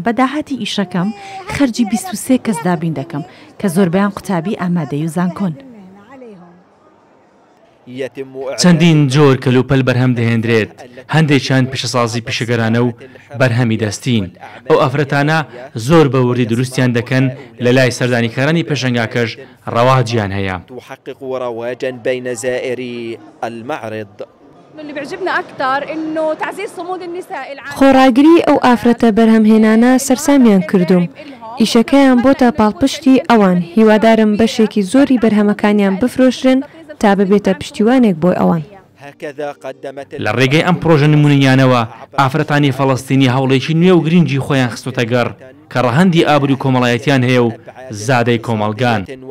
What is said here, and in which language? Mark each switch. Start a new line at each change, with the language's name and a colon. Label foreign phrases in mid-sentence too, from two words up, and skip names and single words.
Central Kurdish: بە داهاتی ئیشەکەم خەرجی 23 کەس دابین دەکەم کە زۆربیان قوتابی ئامادەی و زانکۆن. چەندین جۆر کەلوپەل بەرهەم دەهێنرێت، هەندێکیان پیشەسازی پیشەگەرانە و بەرهەمی دەستین. ئەو ئەفرەتانە زۆر بە وردی دروستیان دەکەن، لە لای سەردانیکارانی پێشەنگاکەش ڕەواجیان هەیە.
Arabic: تحقق رواجا بين زائري المعرض. اللي بيعجبنا أكثر إنه تعزيز صمود النساء
Central Kurdish: خۆڕاگری ئەو ئافرەتە بەرهەمهێنانە سەرسامیان کردوم. ئیشەکەیان بۆتە پاڵپشتی ئەوان، هیوادارم بەشێکی زۆری بەرهەمەکانیان بفرۆشرن تا ببێتە پشتیوانێک بۆی ئەوان. لە ڕێگەی ئەم پرۆژە نمونیانەوە ئافرەتانی فەڵەستینی هەوڵێکی نوێ و گرنگی خۆیان خستۆتە گەڕ کە ڕەهەندی ئابروی کۆمەڵایەتیان هەیە و زادەی کۆمەڵگان.